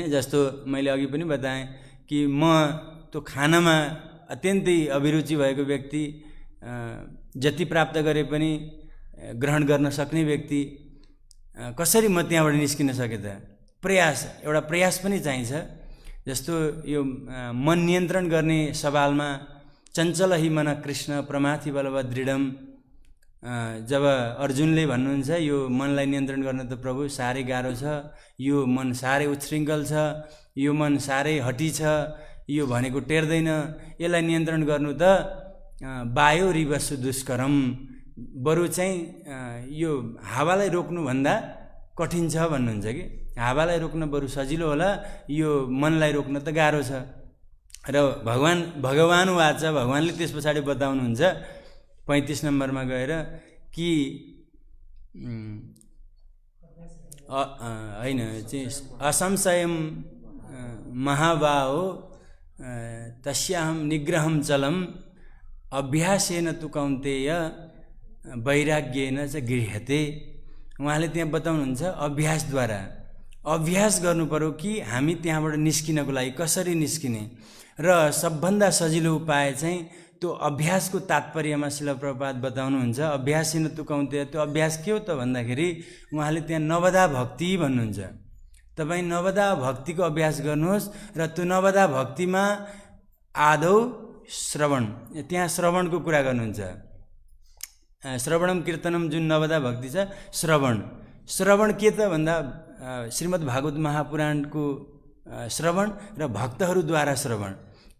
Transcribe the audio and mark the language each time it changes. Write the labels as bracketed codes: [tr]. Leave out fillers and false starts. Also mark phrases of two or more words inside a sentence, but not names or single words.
[ne] जस्तो मैले अघि पनि बताएँ कि म त्यो खानामा अत्यन्तै अभिरुचि भएको व्यक्ति, जति प्राप्त गरे पनि ग्रहण गर्न सक्ने व्यक्ति, कसरी म त्यहाँबाट निस्किन सकेँ त? एउटा प्रयास पनि चाहिन्छ। जस्तो यो मन नियन्त्रण गर्ने सवालमा [sa] चञ्चल हि मन कृष्ण प्रमाथि बलवत् दृढम, [ne] जब अर्जुनले भन्नुहुन्छ यो मनलाई नियन्त्रण गर्न त प्रभु साह्रै गाह्रो छ, यो मन साह्रै उच्छृङ्खल छ, यो मन साह्रै हटी छ, यो भनेको टेर्दैन, यसलाई नियन्त्रण गर्नु त [sa] वायो रिवसु दुष्करम, [ne] बरु चाहिँ यो हावालाई रोक्नुभन्दा कठिन छ भन्नुहुन्छ कि हावालाई रोक्न बरु सजिलो होला, यो मनलाई रोक्न त गाह्रो छ। र [sa] भगवान वाचा, [ne] भगवानले त्यस पछाडि बताउनुहुन्छ 35 नम्बरमा गएर कि होइन चाहिँ [sa] असंशयम महाबाहो तस्याहम निग्रहम चलम अभ्यासेन तु कौन्तेय वैराग्येन च गृह्यते। [ne] उहाँले त्यहाँ बताउनुहुन्छ अभ्यासद्वारा, अभ्यास गर्नु पर्यो कि हामी त्यहाँबाट निस्किनको लागि कसरी निस्किने, र सबभन्दा सजिलो उपाय चाहिँ त्यो अभ्यासको तात्पर्यमा शिल प्रभुपाद बताउनुहुन्छ। [sa] अभ्यासेन तु कौन्तेय, [ne] त्यो अभ्यास के हो त भन्दाखेरि उहाँले त्यहाँ नवदा भक्ति भन्नुहुन्छ। तपाईँ नवदा भक्तिको अभ्यास गर्नुहोस् र त्यो नवदा भक्तिमा आदौ श्रवण, त्यहाँ श्रवणको कुरा गर्नुहुन्छ। [sa] श्रवणम कीर्तनम [ne] जुन नवदा भक्ति छ, श्रवण के त भन्दा श्रीमद् भागवत महापुराणको श्रवण र भक्तहरूद्वारा श्रवण।